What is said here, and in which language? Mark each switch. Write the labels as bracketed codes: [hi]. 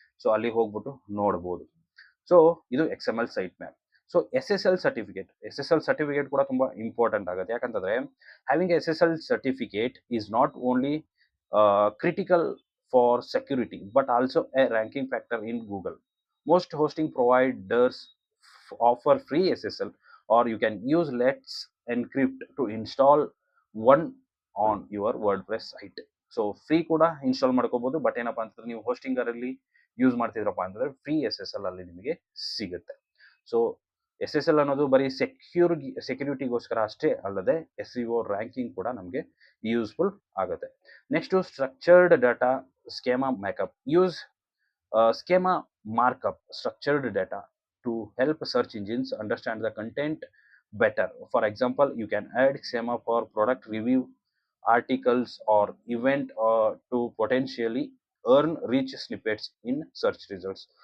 [kn] So ಅಲ್ಲಿ ಹೋಗ್ಬಿಟ್ಟು ನೋಡ್ಬೋದು. ಸೊ ಇದು XML site map. So SSL certificate ಕೂಡ ತುಂಬ ಇಂಪಾರ್ಟೆಂಟ್ ಆಗುತ್ತೆ. ಯಾಕಂತಂದರೆ [en] Having SSL certificate is not only critical for security but also a ranking factor in Google. Most hosting providers offer free SSL or you can use Let's Encrypt to install one on your WordPress site. [kn] So free ಕೂಡ install ಮಾಡ್ಕೋಬೋದು. But ಏನಪ್ಪ ಅಂತಂದ್ರೆ ನೀವು ಹೋಸ್ಟಿಂಗರಲ್ಲಿ use ಮಾಡ್ತಿದ್ರಪ್ಪ ಅಂತಂದರೆ free SSL ಅಲ್ಲಿ ನಿಮಗೆ ಸಿಗುತ್ತೆ. So SSL ಅನ್ನೋದು ಬರೀ ಸೆಕ್ಯೂರಿಟಿಗೋಸ್ಕರ ಅಷ್ಟೇ ಅಲ್ಲದೆ SEO ರ್ಯಾಂಕಿಂಗ್ ಕೂಡ ನಮಗೆ ಯೂಸ್ಫುಲ್ ಆಗುತ್ತೆ. [en] Next structured data schema markup. Use schema markup structured data to help search engines understand the content better. For example, you can add schema for product review articles or event to potentially earn rich snippets in search results.